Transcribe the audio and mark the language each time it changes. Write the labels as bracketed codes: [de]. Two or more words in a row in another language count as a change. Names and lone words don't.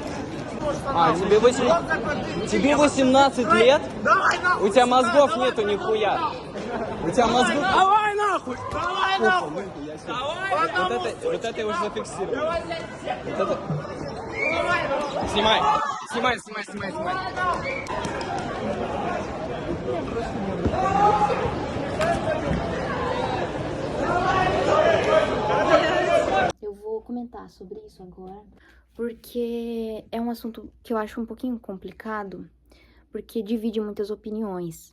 [ru] Тебе 18 лет? У тебя мозгов нету нихуя. У тебя мозгов... Давай нахуй! Давай нахуй! Вот это я уже зафиксировал. Вот это... Снимай. [pt] Eu vou comentar sobre isso agora, porque é um assunto que eu acho um pouquinho complicado, porque divide muitas opiniões.